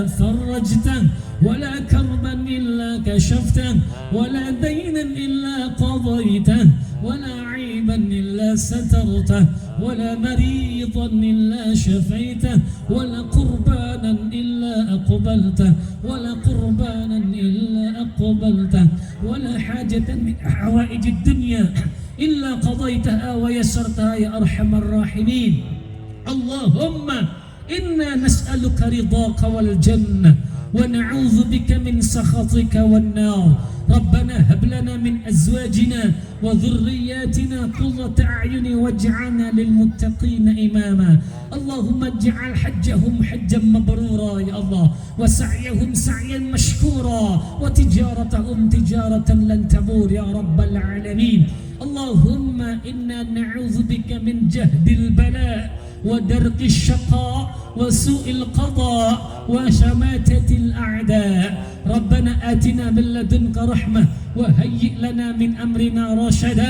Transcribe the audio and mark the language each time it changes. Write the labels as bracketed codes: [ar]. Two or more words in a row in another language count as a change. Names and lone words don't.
[ar] فرجته ولا كربا إلا كشفته ولا دينا إلا قضيته ولا عيبا إلا سترته ولا مريضا إلا شفيته ولا قربانا إلا أقبلته ولا قربانا إلا أقبلته ولا حاجة من حوائج الدنيا إلا قضيتها ويسرتها يا أرحم الراحمين. اللهم إنا نسألك رضاك والجنة ونعوذ بك من سخطك والنار. ربنا هب لنا من أزواجنا وذرياتنا قرة أعين واجعلنا للمتقين إماما. اللهم اجعل حجهم حجا مبرورا يا الله وسعيهم سعيا مشكورا وتجارتهم تجارة لن تبور يا رب العالمين. اللهم إنا نعوذ بك من جهد البلاء ودرك الشقاء وسوء القضاء وشماتة الأعداء. ربنا آتنا من لدنك رحمة وهيئ لنا من أمرنا رشدا.